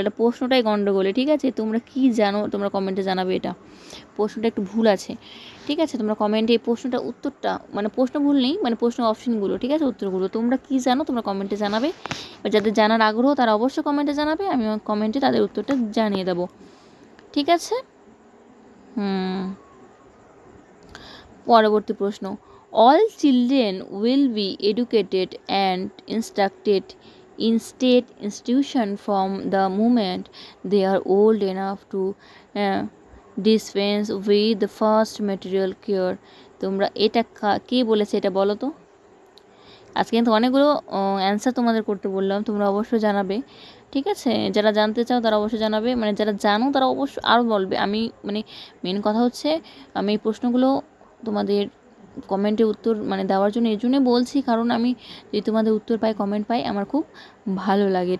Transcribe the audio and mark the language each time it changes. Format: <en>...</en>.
<bn>এটা প্রশ্নটাই গণ্ডগোলে। ঠিক আছে, তোমরা কি জানো তোমরা কমেন্টে জানাবে। এটা প্রশ্নটা একটু ভুল আছে। ঠিক আছে, তোমরা কমেন্টে এই প্রশ্নটা উত্তরটা, মানে প্রশ্ন ভুল নেই, মানে প্রশ্ন অপশনগুলো, ঠিক আছে, উত্তরগুলো তোমরা কি জানো তোমরা কমেন্টে জানাবে। এবার যাদের জানার আগ্রহ তারা অবশ্যই কমেন্টে জানাবে, আমি কমেন্টে তাদের উত্তরটা জানিয়ে দেবো। ঠিক আছে, পরবর্তী প্রশ্ন,</bn> <en>all children will be educated and instructed in state institution from the moment they are old enough to dispense with the first material care.</en> <bn>তোমরা এটা কে বলেছে এটা বলো তো। আজকে কিন্তু অনেকগুলো অ্যান্সার তোমাদের করতে বললাম, তোমরা অবশ্যই জানাবে। ঠিক আছে, যারা জানতে চাও তারা অবশ্যই জানাবে, মানে যারা জানো তারা অবশ্যই আরও বলবে। আমি মানে মেন কথা হচ্ছে আমি এই প্রশ্নগুলো তোমাদের কমেন্টে উত্তর মানে দেওয়ার জন্য এই জন্যই বলছি, কারণ আমি যদি তোমাদের উত্তর পাই, কমেন্ট পাই, আমার খুব ভালো লাগে।</bn>